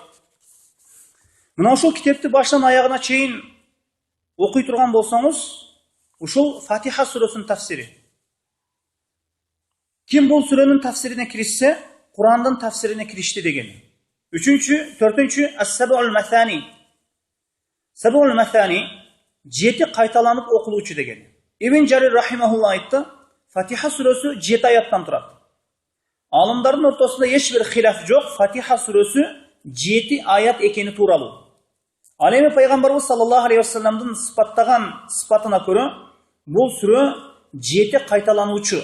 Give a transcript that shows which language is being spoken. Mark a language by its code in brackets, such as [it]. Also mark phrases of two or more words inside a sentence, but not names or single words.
[ky] Мына ушул китепти баштан аягына чейин окуй турган болсоңуз, ушул Фатиха сүрөсүнүн тафсири. Ким бул сүрөнүн тафсирине киришсе, Кур'андын тафсирине киришти дегени. Төртүнчү, Ас-Саб'ул Маthani. Саб'ул Маthani жети кайталанып окулуучу дегени. Ибн Жарир рахимахулла айтты, Фатиха сүрөсү 7 аяттан турат. Алымдардын ортосунда эч бир хилаф жок, Фатиха сүрөсү 7 аят экени тууралуу. Ал эми пайгамбарыбыз [ar] صلى الله عليه وسلمдын [ky] сыпаттаган сыпатына көрө бул сүрө 7 кайталануучу.